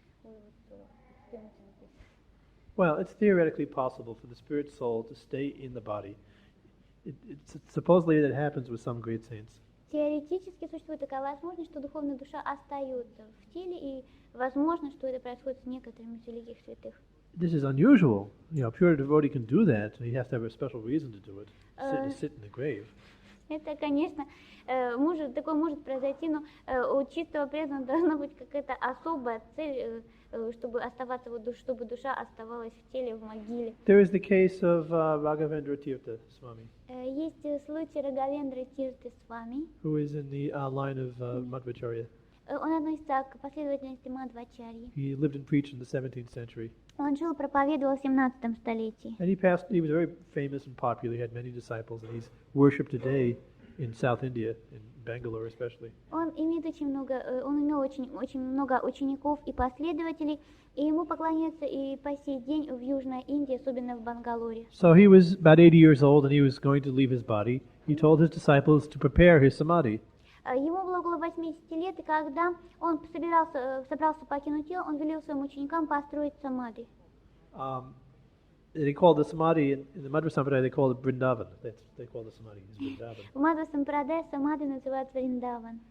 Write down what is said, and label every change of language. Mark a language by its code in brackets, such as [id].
[en] We was experiencing this. Well, it's theoretically possible for the spirit soul to stay in the body. It's supposedly that happens with some great saints. [ru] Теоретически существует такая возможность, что духовная душа остается в теле, и возможно, что это происходит с некоторыми из великих святых. [en] This is unusual. You know, a pure devotee can do that. He has to have a special reason to do it. Sit in the grave. [ru] Это, конечно, такое может произойти, но у чистого преданного должна быть какая-то особая цель, чтобы оставаться, чтобы душа оставалась в теле, в могиле. [en] There is the case of Raghavendra Tirtha Swami. [ru] Есть случай Рагавендры Тирты Свами. [en] Who is in the line of Madhvacharya. [ru] Он относится к последовательности Мадхвачарьи. [en] He lived and preached in the 17th century. [ru] Он жил, проповедовал в 17 столетии. [en] And he was very famous and popular. He had many disciples, and he's worshipped today in South India, in Bangalore especially. [ru] Он имел очень много учеников и последователей, и ему поклоняются и по сей день в Южной Индии, особенно в Бангалоре. [en] So he was about 80 years old, and he was going to leave his body. He told his disciples to prepare his samadhi. [ru] Ему было около 80 лет, и когда он собрался покинуть тело, он велел своим ученикам построить самадhi. [en] They called the samadhi in the Madhva Sampradaya. They call it Vrindavan. They call the samadhi Vrindavan. [ru] В Мадхва Сампрадае самадhi называют Вриндаван.